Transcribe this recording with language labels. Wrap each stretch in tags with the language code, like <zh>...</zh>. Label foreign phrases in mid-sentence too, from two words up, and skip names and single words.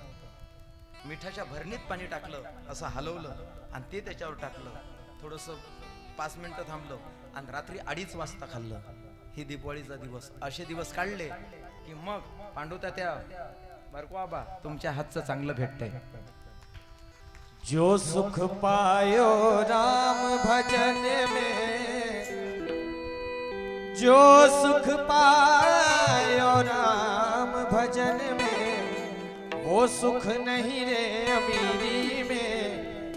<mr>मिठाच्या भरणीत पाणी टाकलं, असं हलवलं आणि ते त्याच्यावर टाकलं. थोडंसं 5 मिनिटं थांबलं आणि रात्री 2:30 वाजता खाल्लं. ही दीपावलीचा दिवस. असे दिवस काढले की मग पांडुतात्या बरको आबा तुमच्या हातचं चांगलं भेटतंय.</mr> <hi>जो सुख पायो राम भजन में, जो सुख पायो राम भजन में, वो सुख नहीं रे अमीरी में।</hi>